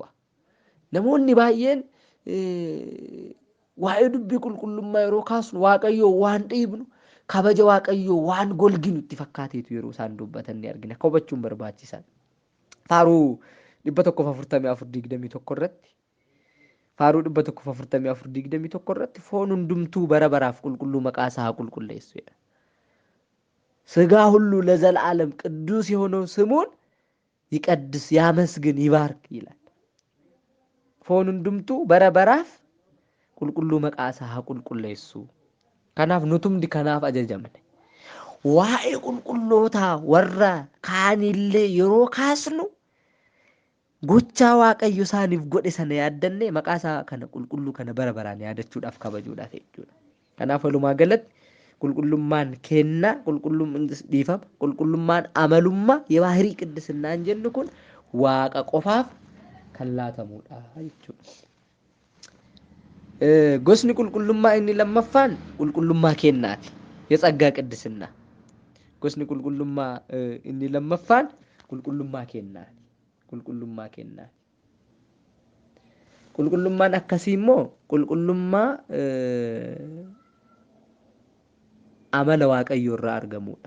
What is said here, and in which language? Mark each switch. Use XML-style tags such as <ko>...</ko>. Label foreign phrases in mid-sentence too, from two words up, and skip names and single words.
<om>Namoonni baay'een waa'ee dubbii qulqullummaa yeroo kaasnu Waaqayyoo waan dhiibnu kabaja Waaqayyoo waan golginu itti fakkaateetu yeroo isaan dubbatan ni argina. Hubachuun barbaachisaadha. Faaruu 144:21 irratti Faaruu 144:21 irratti foon hundumtuu bara baraaf qulqulluu maqaa isaa haa qulqulleessu jedha.</om> <am>ሥጋ ሁሉ ለዘላለም ቅዱስ የሆነው ስሙን ይቀድስ ያመስግን ይባርክ ይላል።</am> <om>foon hundumtuu bara baraaf qulqulluu maqaa isaa haa qulqulleessu. Kanaaf nutumdi kanaaf ajajamne. Waa'ee qulqullootaa warra kaanillee yeroo kaasnu gochaa Waaqayyo isaaniif godhe sana yaaddanne maqaa isaa kana qulqulluu kana bara baraan yaadachuudhaaf kabajuudhaaf jechuudha. Kanaaf walumaa galatti qulqullummaan kennaa dhiifama qulqullummaan amalummaa</om> <am>የባህሪ ቅድስናን</am> <om>jennu kun Waaqa qofaaf kan laatamudha jechuudha. Gosni qulqullummaa inni lammaffaan qulqullummaa kennaati.</om> <am>የጸጋ ቅድስና</am> <om>gosni qulqullummaa inni lammaffaan qulqullummaa kennaati. Qulqullummaan akkasii immoo qulqullummaa amala Waaqayyoo irraa argamudha.</om>